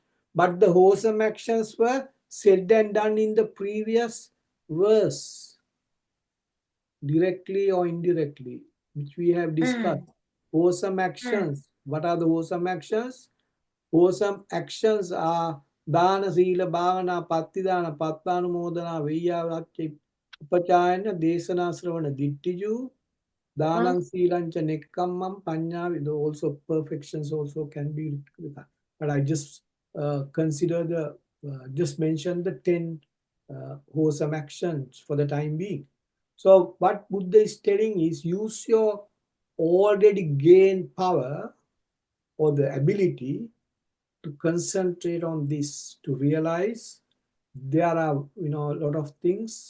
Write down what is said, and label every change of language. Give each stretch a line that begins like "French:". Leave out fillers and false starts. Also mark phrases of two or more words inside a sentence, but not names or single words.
English: But the wholesome actions were said and done in the previous verse, directly or indirectly, which we have discussed. Mm. Wholesome Mm. actions. What are the wholesome actions? Wholesome actions are
Pali: dana, sila, bhavana, pattidana, pattanumodana, veyyavacca, upachayana, desana, sravana, dittiju, Mm. Danang Silancha Nekkammam Panya,
English: with also perfections also can be. But I just consider just mention the 10 wholesome actions for the time being. So what Buddha is telling is, use your already gained power or the ability to concentrate on this, to realize there are, a lot of things.